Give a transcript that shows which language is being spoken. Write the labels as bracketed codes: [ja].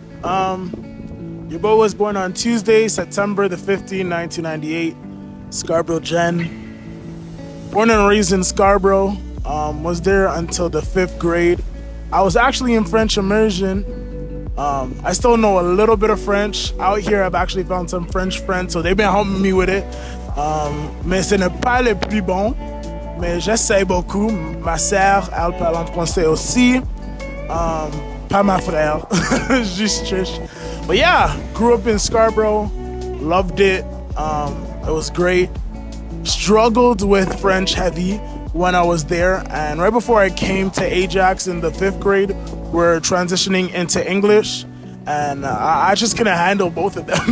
[en] Your boy was born on Tuesday, September the 15th, 1998, Scarborough, Gen. Born and raised in Scarborough, was there until the 5th grade. I was actually in French immersion. I still know a little bit of French. Out here, I've actually found some French friends, so they've been helping me with it. [fr] Mais ce n'est pas le plus bon, mais j'essaie beaucoup. Ma sœur, elle parle en français aussi. Pas ma frère, juste triche. [en] But yeah, grew up in Scarborough, loved it. It was great. Struggled with French heavy when I was there, and right before I came to Ajax in the 5th grade, we're transitioning into English, and I just couldn't handle both of them.